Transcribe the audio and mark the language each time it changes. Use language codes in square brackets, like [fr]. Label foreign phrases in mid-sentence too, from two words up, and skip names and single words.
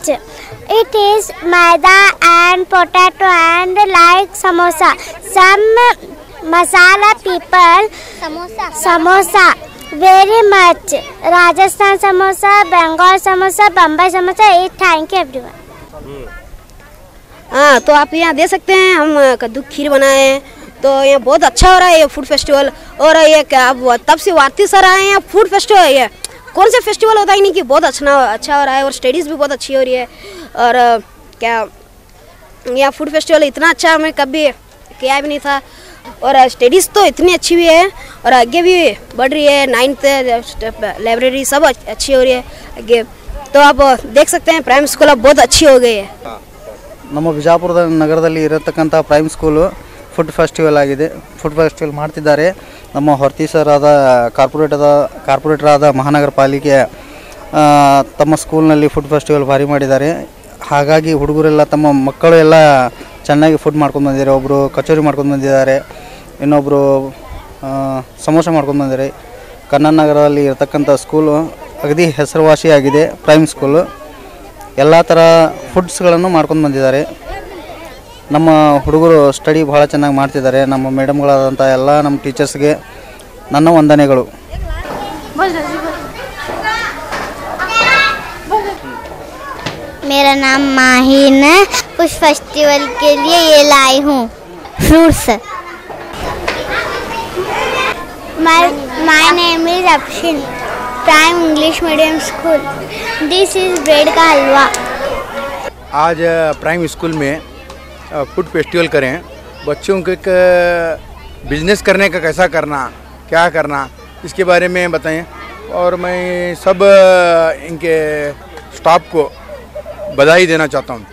[en] It is maida and potato and like samosa. Some masala people samosa very much. Rajasthan samosa, Bengal samosa, Bombay samosa. Thank you everyone. [hi] हाँ, तो आप यहाँ दे सकते हैं हम कद्दू खीर बनाए हैं, तो यहाँ बहुत अच्छा हो रहा है ये [en] food festival. [hi] और ये क्या अब तब से वारती सर आए हैं [en] food festival, [hi] ये कौन सा फेस्टिवल होता ही नहीं कि बहुत अच्छा हो रहा है और स्टडीज़ भी बहुत अच्छी हो रही है। और क्या यहाँ [en] food festival [hi] इतना अच्छा हमें कभी किया भी नहीं था और स्टडीज़ तो इतनी अच्छी भी है और आगे भी बढ़ रही है। 9th लाइब्रेरी सब अच्छी हो रही है आगे, तो आप देख सकते हैं प्राइम स्कूल अब बहुत अच्छी हो गई है। [kn] ನಮ್ಮ ಬಿಜಾಪುರದ ನಗರದಲ್ಲಿ ಇರತಕ್ಕಂಥ ಪ್ರೈಮ್ ಸ್ಕೂಲು [en] food festival [kn] ಆಗಿದೆ. [en] food festival [kn] ಮಾಡ್ತಿದ್ದಾರೆ. ನಮ್ಮ ಹೊರ್ತಿ ಸರ್ ಆದ ಕಾರ್ಪೊರೇಟರ್ ಆದ ಮಹಾನಗರ ಪಾಲಿಕೆ ತಮ್ಮ ಸ್ಕೂಲ್ನಲ್ಲಿ [en] food festival [kn] ಭಾರಿ ಮಾಡಿದ್ದಾರೆ. ಹಾಗಾಗಿ ಹುಡುಗರೆಲ್ಲ ತಮ್ಮ ಮಕ್ಕಳು ಎಲ್ಲ ಚೆನ್ನಾಗಿ ಫುಡ್ ಮಾಡ್ಕೊಂಡು ಬಂದಿದ್ದಾರೆ. ಒಬ್ಬರು ಕಚೋರಿ ಮಾಡ್ಕೊಂಡು ಬಂದಿದ್ದಾರೆ, ಇನ್ನೊಬ್ಬರು ಸಮೋಸ ಮಾಡ್ಕೊಂಡು ಬಂದಿದ್ದಾರೆ. ಕನ್ನಡ ನಗರದಲ್ಲಿ ಇರತಕ್ಕಂಥ ಸ್ಕೂಲು ಅಗದಿ ಹೆಸರುವಾಸಿಯಾಗಿದೆ. ಪ್ರೈಮ್ ಸ್ಕೂಲು ಎಲ್ಲ ಥರ ಫುಡ್ಸ್ಗಳನ್ನು ಮಾಡ್ಕೊಂಡು ಬಂದಿದ್ದಾರೆ. ನಮ್ಮ ಹುಡುಗರು ಸ್ಟಡಿ ಭಾಳ ಚೆನ್ನಾಗಿ ಮಾಡ್ತಿದ್ದಾರೆ. ನಮ್ಮ ಮೇಡಮ್ಗಳಾದಂಥ ಎಲ್ಲ ನಮ್ಮ ಟೀಚರ್ಸ್ಗೆ ನನ್ನ ವಂದನೆಗಳು. [hi] मेरा नाम माहिन है. कुछ फेस्टिवल के लिए ये लाई हूँ फ्रूट्स. [en] My name is Afshin. [hi] प्राइम इंग्लिश मीडियम स्कूल. [en] this is bread [hi] का हलवा. आज प्राइम स्कूल में [en] food festival [hi] करें. बच्चों के बिजनेस करने का कैसा करना, क्या करना, इसके बारे में बताएं. और मैं सब इनके स्टाफ को बधाई देना चाहता हूँ.